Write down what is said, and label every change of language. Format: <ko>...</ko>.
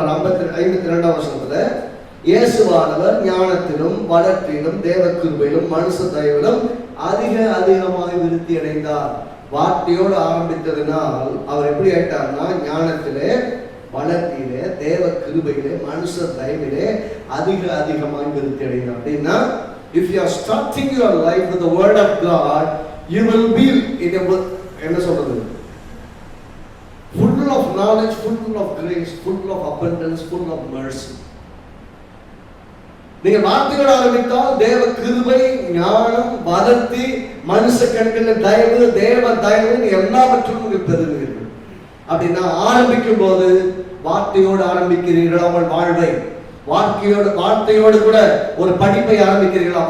<ta>52ஆம் வசனத்துல, இயேசுவானவர் ஞானத்திலும் வளர்ச்சியிலும் தேவ கிருபையிலும் மனுஷ தயவிலும் அதிகமாய் விருத்தி அடைந்தார். வார்த்தையோடு ஆரம்பித்ததினால் அவர் எப்படி ஆயிட்டார்னா, ஞானத்திலே, வளர்ச்சியிலே, தேவ கிருபையிலே, மனுஷ தயவிலே அதிகமாய் விருத்தி அடைந்தார். அப்படின்னா,</ta> <en>if you are starting your life with the word of God, you will be in a,</en> <ta>என்ன சொல்றது,</ta> <en>full of knowledge, full of grace, full of abundance, full of mercy.</en> <ta>நீங்க வார்த்தையோடு ஆரம்பித்தால் தேவ கிருபை, ஞானம், வளர்ச்சி, மனுஷ கண்களில் தயவு, தேவ தயவு எல்லாவற்றும் நீங்கள் பெறுவீர்கள். அப்படின்னா ஆரம்பிக்கும் போது வார்த்தையோடு ஆரம்பிக்கிறீர்களா உங்கள் வாழ்வை? வார்த்தையோடு கூட ஒரு படிப்பை ஆரம்பிக்கிறீர்களா?</ta>